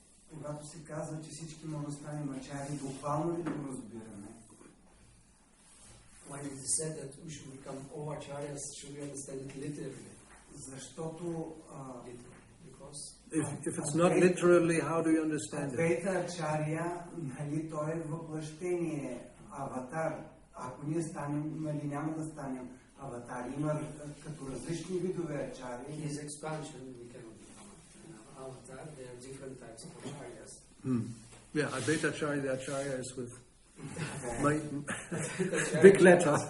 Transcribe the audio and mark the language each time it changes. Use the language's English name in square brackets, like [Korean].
[Bulgarian] когато се казва, че всички може да станем ачари, буквално ли го разбираме? [English] When it is said that we should become all acharyas, should we understand it literally? [Bulgarian] Защото [English] Because If it's not literally, how do you understand it? [Bulgarian] Адвайта Ачаря, нали, той е въплъщение, аватар. Ако ние станем, нали, няма да станем аватари. Има като различни видове ачари. [English] his expansion, we cannot become an avatar. There are different types of acharyas. Yeah, Advaita Acharya, the Acharya is with my big letter.